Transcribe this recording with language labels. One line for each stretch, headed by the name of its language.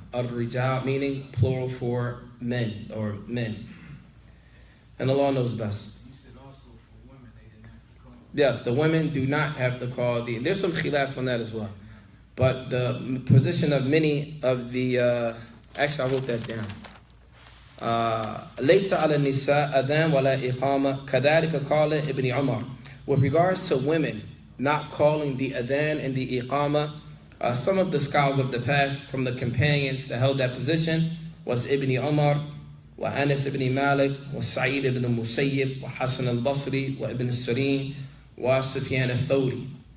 English: Al-rijal meaning plural for men or men. And Allah knows best. You said also for women, they didn't have to call. Yes, the women do not have to call the... There's some khilaf on that as well. But the position of many of the... actually, I wrote that down.
Arabic: لَيْسَ عَلَى النِّسَاء أَذَانٌ وَلَا إِقَامَةٌ كَذَلِكَ قَالَ Ibn Umar.
English: With regards to women not calling the adhan and the iqamah, some of the scholars of the past from the companions that held that position was Ibn Umar, wa Anas ibn Malik, wa Sa'id ibn Musayyib, wa Hasan al-Basri, wa Ibn Sirin, wa Sufyan al-Thawri.